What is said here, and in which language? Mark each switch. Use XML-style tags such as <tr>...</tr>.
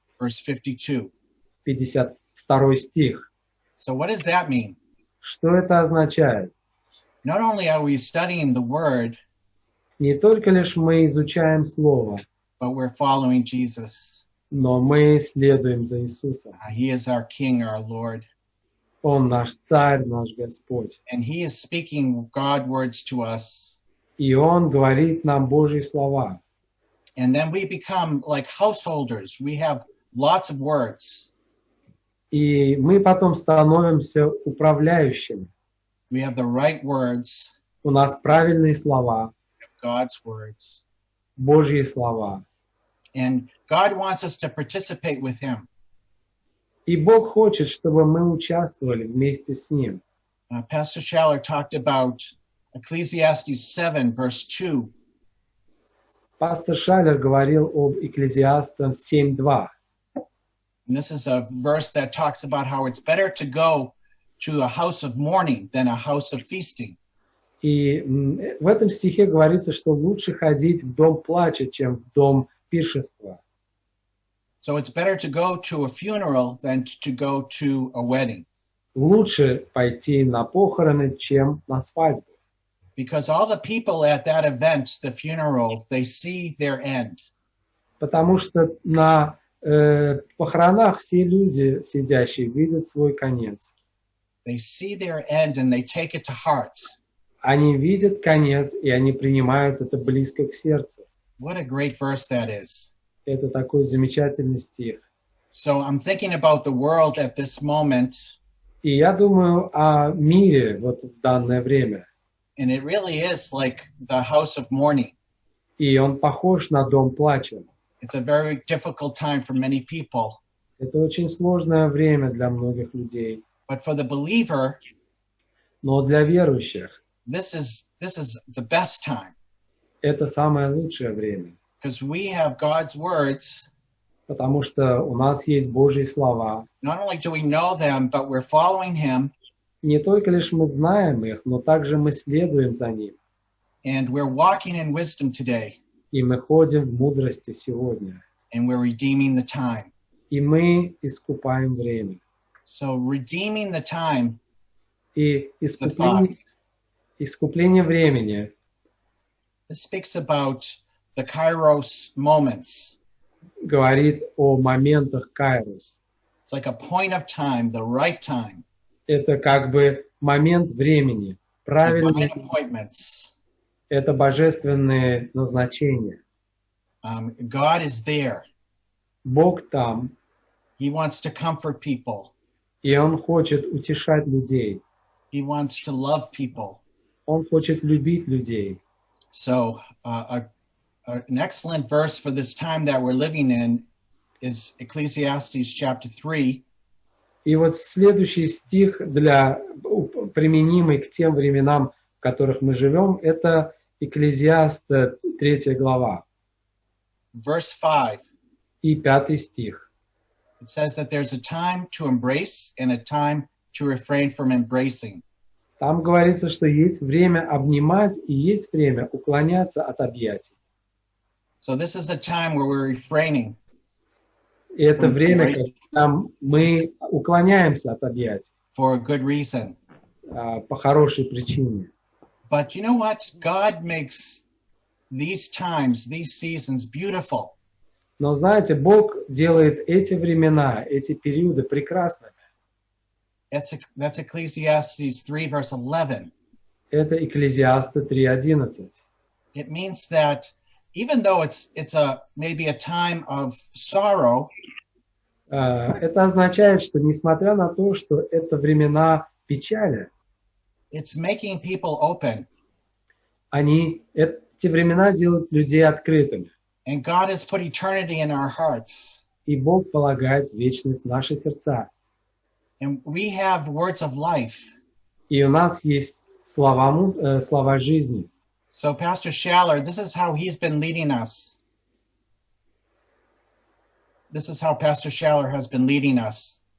<en>verse 52.</en> <ru>52 стих.</ru> <en>So what does that mean?</en> <ru>Что это означает?</ru> <en>Not only are we studying the word,</en> <ru>Не только лишь мы изучаем Слово,</ru> <en>but we're following Jesus.</en> <ru>но мы следуем за Иисусом.</ru> <en>He is our King, our Lord.</en> <ru>Он наш Царь, наш Господь.</ru> <en>And he is speaking God words to us.</en> <ru>И Он говорит нам Божьи слова.</ru> <en>And then we become like householders. We have lots of words.</en> <ru>И мы потом становимся управляющими.</ru> <en>We have the right words,</en> <ru>У нас правильные слова,</ru> <en>God's words.</en> <ru>Божьи слова.</ru> <en>And God wants us to participate with him.</en> <ru>И Бог хочет, чтобы мы участвовали вместе с Ним.</ru> <en>Pastor Schaller talked about Ecclesiastes 7, verse 2.</en> <ru>Пастор Шалер говорил об Экклезиастам 7:2.</ru> <en>And this is a verse that talks about how it's better to go to a house of mourning than a house of feasting.</en> <ru>И в этом стихе говорится, что лучше ходить в дом плача, чем в дом пиршества.</ru> <en>So it's better to go to a funeral than to go to a wedding.</en> <ru>Лучше пойти на похороны, чем на свадьбу.</ru> <en>Because all the people at that event, the funeral, they see their end.</en> <ru>Потому что на похоронах все люди, сидящие, видят свой конец.</ru> <en>They see their end and they take it to heart.</en> <ru>Они видят конец, и они принимают это близко к сердцу.</ru> <en>What a great verse that is.</en> <ru>Это такой замечательный стих.</ru> <en>So I'm thinking about the world at this moment,</en> <ru>И я думаю о мире вот в данное время.</ru> <en>and it really is like the house of mourning.</en> <ru>И он похож на дом плача.</ru> <en>It's a very difficult time for many people.</en> <ru>Это очень сложное время для многих людей.</ru> <en>But for the believer,</en> <ru>Но для верующих</ru> <en>this is the best time</en> <ru>это самое лучшее время.</ru> <en>because we have God's words.</en> <ru>Потому что у нас есть Божьи слова.</ru> <en>Not only do we know them, but we're following him</en> <ru>Не только лишь мы знаем их, но также мы следуем за ним.</ru> <en>and we're walking in wisdom today</en> <ru>И мы ходим в мудрости сегодня.</ru> <en>and we're redeeming the time.</en> <ru>И мы искупаем время.</ru> <en>So redeeming the time</en> <ru>И</ru> <en>is the thought.</en> <ru>искупление времени</ru> <en>This speaks about the kairos moments.</en> <ru>говорит о моментах кайрос.</ru> <en>It's like a point of time, the right time,</en> <ru>Это как бы момент времени. Правильный.</ru> <en>divine appointments.</en> <ru>Это божественные назначения.</ru> <en>God is there.</en> <ru>Бог там,</ru> <en>He wants to comfort people.</en> <ru>и Он хочет утешать людей.</ru> <en>He wants to love people.</en> <ru>Он хочет любить людей.</ru> <en>So an excellent verse for this time that we're living in is Ecclesiastes chapter 3.</en> <ru>И вот следующий стих, применимый к тем временам, в которых мы живем, это Экклезиаст 3 глава</ru> <en>Verse 5.</en> <ru>и 5 стих.</ru> <en>It says that there's a time to embrace and a time to refrain from embracing.</en> <ru>Там говорится, что есть время обнимать и есть время уклоняться от объятий.</ru> <en>So this is a time where we're refraining.</en> <ru>И это время, когда мы уклоняемся от объятий</ru> <en>For a good reason.</en> <ru>по хорошей причине.</ru> <en>But you know what? God makes these times, these seasons beautiful.</en> <ru>Но знаете, Бог делает эти времена, эти периоды прекрасными.</ru> <en>That's Ecclesiastes 3, verse 11.</en> <ru>Это Экклезиаста 3:11.</ru> <en>It means that even though it's maybe a time of sorrow,</en> <ru>Это означает, что несмотря на то, что это времена печали,</ru> <en>it's making people open.</en> <ru>эти времена делают людей открытыми.</ru> <en>And God has put eternity in our hearts.</en> <ru>И Бог полагает вечность в наши сердца.</ru> <en>And we have words of life.</en> <ru>И у нас есть слова жизни.</ru> <en>So Pastor Schaller, this is how he's been leading us. This is how Pastor Schaller has been leading us.</en>